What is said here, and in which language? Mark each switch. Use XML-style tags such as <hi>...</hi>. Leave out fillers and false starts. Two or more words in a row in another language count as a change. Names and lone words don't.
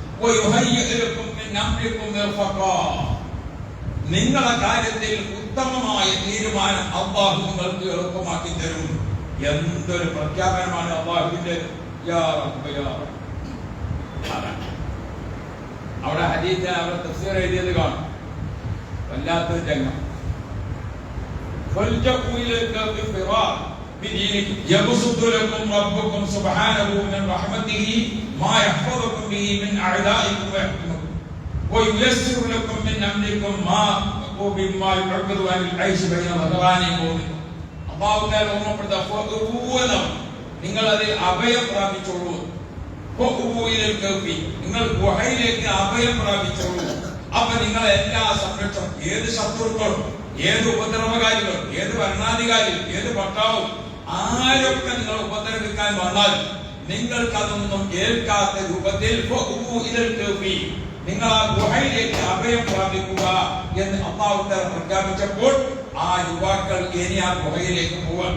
<ml>നിങ്ങളുടെ കാര്യത്തിൽ ഉത്തമമായ തീരുമാനം അള്ളാഹു നിങ്ങൾക്ക് എളുപ്പമാക്കി തരും. എന്തൊരു പ്രഖ്യാപനമാണ് അള്ളാഹുവിന്റെ! അവിടെ ഹദീസ് അവർ തഫ്സീർ എഴുതിയത് കാണും. വല്ലാത്തൊരു രംഗം.</ml> <ar>يبسط لكم ربكم سبحانه من رحمته ما يحفظكم به من أعدائكم ويحكمكم وييسر لكم من أمركم ما بما يعبد عن العيش بين ظهرانكم. الله تعالى</ar> <ml>ഓർമ്മപ്പെടുത്ത നിങ്ങൾ അതിൽ അഭയം പ്രാപിച്ചോളൂ. നിങ്ങൾ ഗുഹയിലേക്ക് അഭയം പ്രാപിച്ചോളൂ. അപ്പൊ നിങ്ങൾ എല്ലാ സംരക്ഷണം, ഏത് ശത്രുക്കളും, ഏത് ഉപദ്രവകാരികളും, ഏത് ഭരണാധികാരിയും, ഏത് പട്ടാവും, ആരൊക്കെ നിങ്ങൾ ഉപദ്രവിക്കാൻ വന്നാൽ നിങ്ങൾക്ക് അതൊന്നും ഏൽക്കാത്ത രൂപത്തിൽ നിങ്ങൾ ആ ഗുഹയിലേക്ക് അഭയം പ്രാപിക്കുക എന്ന്</ml> <ar>الله تعالى</ar> <ml>പ്രഖ്യാപിച്ചപ്പോൾ ആ യുവാക്കൾ ഇനി ആ ഗുഹയിലേക്ക് പോവാൻ.</ml>